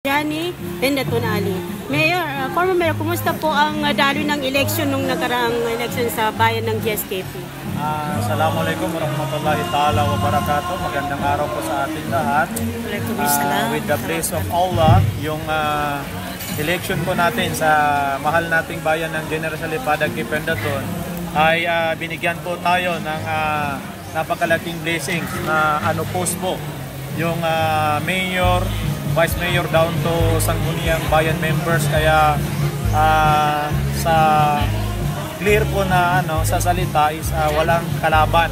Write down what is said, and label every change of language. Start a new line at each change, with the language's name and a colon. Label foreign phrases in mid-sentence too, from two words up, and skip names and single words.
Filipino: Jani Bendaton Ali. Mayor, former Mayor, kumusta po ang daloy ng election nung nakaraang election sa bayan ng GSKP?
Arabic: السلام عليكم ورحمة الله تعالى وبركاته.
Filipino: Magandang araw po sa ating lahat.
English: With the bless of Allah,
Filipino: yung election po natin sa mahal nating bayan ng General Salipadag, Bendaton ay binigyan po tayo ng napakalaking blessings na post po yung mayor,
English: vice mayor down to
Filipino: Sangguniang bayan members, kaya sa clear po na sa salita is walang kalaban.